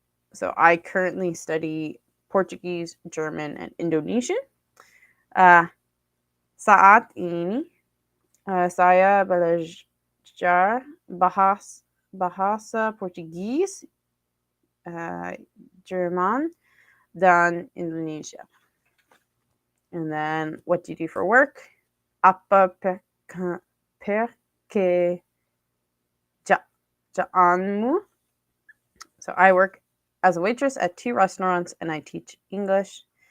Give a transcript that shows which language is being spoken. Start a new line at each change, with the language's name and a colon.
English: So I currently study Portuguese, German, and Indonesian.
Indonesian: Saat ini saya belajar bahasa Portugis, Jerman, dan Indonesia.
English: And then, what do you do for work?
Indonesian: Apa pekerjaanmu?
English: So I work as a waitress at 2 restaurants and I teach English.